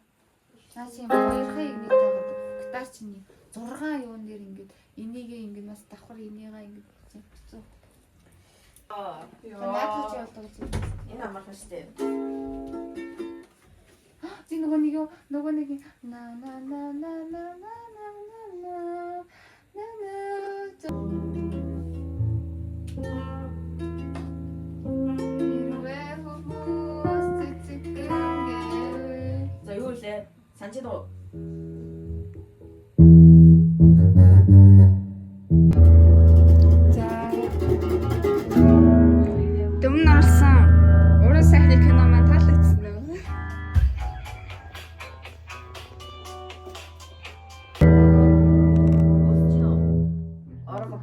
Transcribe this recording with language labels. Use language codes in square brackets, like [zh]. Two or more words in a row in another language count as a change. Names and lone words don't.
[mn] Наас юм хоёрхыг нэг таагаад гитар чинь 6 юун дээр ингээд энийгээ ингээд бас давхар энийгээ ингээд хэцүү. Наад чи болдог зүйл. Энэ амархан шүү дээ. Чи нөгөө нэг на на на на на на на За юу лээ? Санчид уу? За. Дөмнө орсон уран сайхны кино маань таалагдсан уу? Орго.